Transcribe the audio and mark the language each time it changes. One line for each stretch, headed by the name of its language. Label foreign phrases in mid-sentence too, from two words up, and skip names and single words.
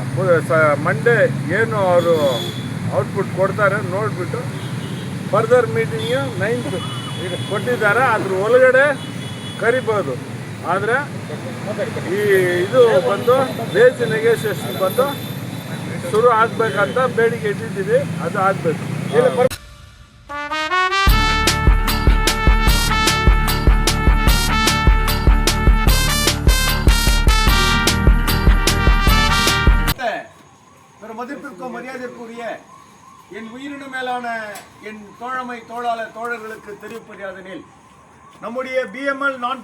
Kannada: ಮಂಡೇ ಏನು ಅವರು ಔಟ್ಪುಟ್ ಕೊಡ್ತಾರೆ ನೋಡಿಬಿಟ್ಟು
English: further meeting
Kannada: 9th ಕೊಟ್ಟಿದ್ದಾರೆ, ಅದ್ರ ಒಳಗಡೆ ಕರಿಬೋದು. ಆದರೆ ಇದು ಬಂದು
English: wage negotiation
Kannada: ಬಂದು ಶುರು ಆಗಬೇಕಂತ ಬೇಡಿಕೆ ಇಟ್ಟಿದ್ದೀವಿ, ಅದು ಆಗಬೇಕು.
Tamil: மதிப்பிற்கும் மரியாதைக்குரிய என் உயிரினும் மேலான என் தோழமை தோழர்களுக்கு தெரிவிப்பதாதெனில் நம்முடைய BML நான்